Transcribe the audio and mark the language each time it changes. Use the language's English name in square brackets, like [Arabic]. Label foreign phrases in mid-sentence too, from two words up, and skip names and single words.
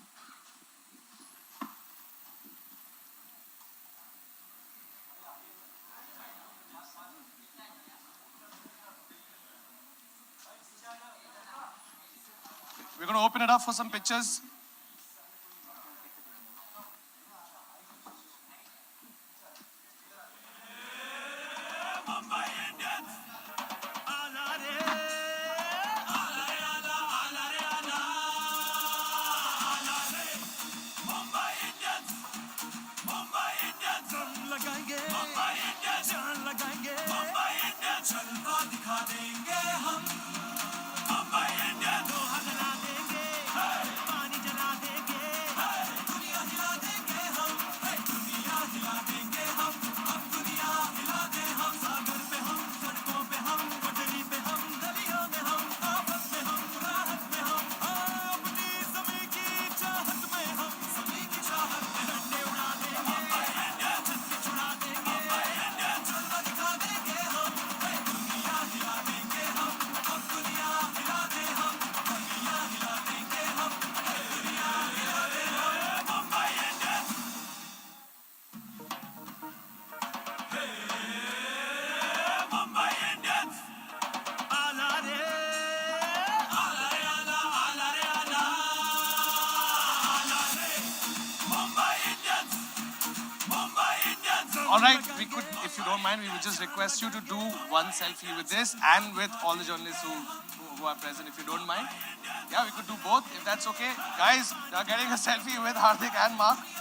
[English] We're going to open it up for some pictures. Mumbai Indians. [Marathi] आला रे, आला रे, आला रे, आला रे. [Hindi] Mumbai Indians. Mumbai Indians. दम लगाएँगे. Mumbai Indians. जान लगाएँगे. Mumbai Indians. जलवा दिखा देंगे हम. Mumbai Indians. लोहा जला देंगे। पानी जला देंगे. दुनिया हिला देंगे हम। दुनिया हिला देंगे हम. अब दुनिया हिला दे हम. सागर पे हम, सड़कों पे हम, पटरी पे हम, गलियों में हम, आफत में हम, राहत में हम, अपनी ज़मीं की चाहत में हम, ज़मीं की चाहत में झंडे उड़ा देंगे, झंडे छुड़ा देंगे, जलवा दिखा देंगे हम, दुनिया हिला देंगे हम, अब दुनिया हिला दे हम, दुनिया हिला देंगे हम, दुनिया हिला दे हम, मुंबई इंडियंस. Mumbai Indians. [Marathi] आला रे, आला रे, आला रे, आला रे. Mumbai Indians. Mumbai Indians. [English] All right, if you don't mind, we would just request you to do one selfie with this and with all the journalists who are present, if you don't mind. Yeah, we could do both, if that's okay. Guys, they are getting a selfie with Hardik and Mark.